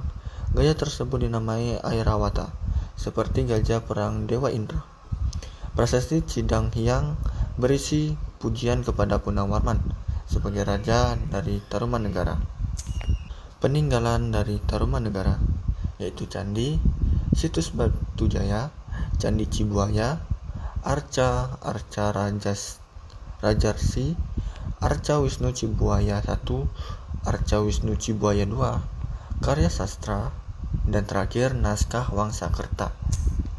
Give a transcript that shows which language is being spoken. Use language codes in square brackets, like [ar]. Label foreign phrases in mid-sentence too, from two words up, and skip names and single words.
[id] Gajah tersebut dinamai Airawata, seperti gajah perang Dewa Indra. Prasasti Cidang Hyang berisi pujian kepada Punawarman sebagai raja dari Tarumanegara. Peninggalan dari Tarumanegara, yaitu candi, situs Batujaya, Candi Cibuaya, Arca Rajarsi, Arca Wisnu Cibuaya I, Arca Wisnu Cibuaya II, karya sastra, dan terakhir naskah Wangsakerta.